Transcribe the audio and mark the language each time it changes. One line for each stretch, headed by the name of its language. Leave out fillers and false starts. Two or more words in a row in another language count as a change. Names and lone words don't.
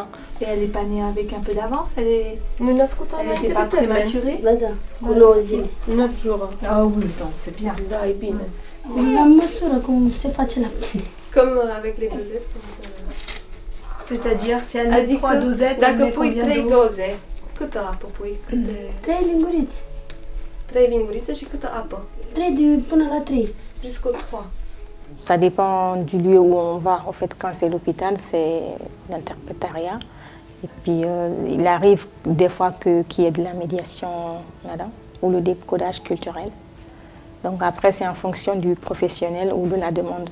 French: Et elle n'est pas née avec un peu d'avance? Elle n'était pas prématurée? 9 jours. Ah oui, donc c'est bien. Comme avec les dosettes. C'est-à-dire, si elle met 3 dosettes, elle met combien d'eau?
Romanian: Câtă apă pui? 3 linguriți. 3 lingurițe și câtă apă? 3 până la 3.
French: Jusqu'au 3. Ça dépend du lieu où on va. En fait, quand c'est l'hôpital, c'est l'interprétariat. Et puis, il arrive des fois qu'il y ait de la médiation là-dedans, ou le décodage culturel. Donc après, c'est en fonction du professionnel ou de la demande.